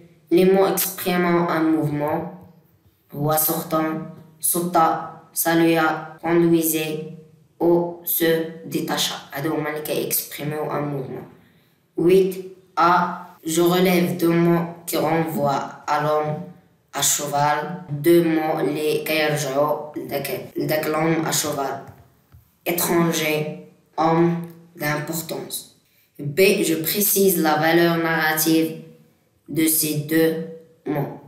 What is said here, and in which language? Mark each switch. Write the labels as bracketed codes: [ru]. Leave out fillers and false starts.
[fr] Les mots exprimant un mouvement هو sortant, sauta, salua, conduisait ou se détacha. [ar] هادو هما اللي كيexprimeو [fr] un mouvement. 8. A. Je relève 2 mots qui renvoient à l'homme à cheval. 2 mots [ar] اللي كيرجعوا لداك [fr] l'homme à cheval. Étranger, homme d'importance. B. Je précise la valeur narrative de ces 2 mots.